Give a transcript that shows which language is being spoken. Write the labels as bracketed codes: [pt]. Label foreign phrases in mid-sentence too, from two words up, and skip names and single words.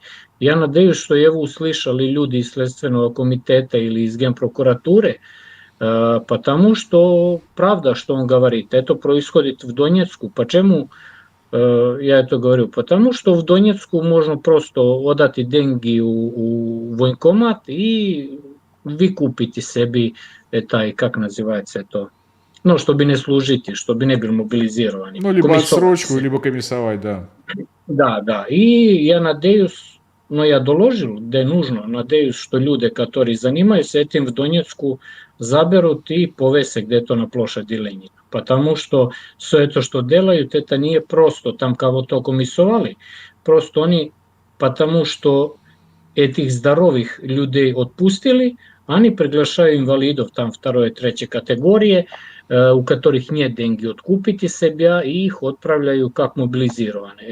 [ru] Я надеюсь, что его услышали люди из Следственного комитета или из Генпрокуратуры, потому что правда, что он говорит, это происходит в Донецку. Почему я это говорю? Потому что в Донецку можно просто отдать деньги у военкомат и [sr] vi kupiti sebi taj, [ru] kak nazivается [sr] to, no, što bi ne služiti, što bi ne bili mobilizirani. [ru] Ну, либо Комисовать отсрочку, se. либо комиссовать, да. [sr] Da. I ja [ru] надеюсь, но я доложил, да нужно, надеюсь, что люди, которые занимаются этим в Донецку, заберут и повесят где-то на площади Ленина. Потому что все это, что делают, это не просто там кого-то комиссовали, просто они, потому что этих здоровых людей отпустили, они приглашают инвалидов там второй и третьей категории, у которых нет деньги откупить себя, и их отправляют как мобилизированные.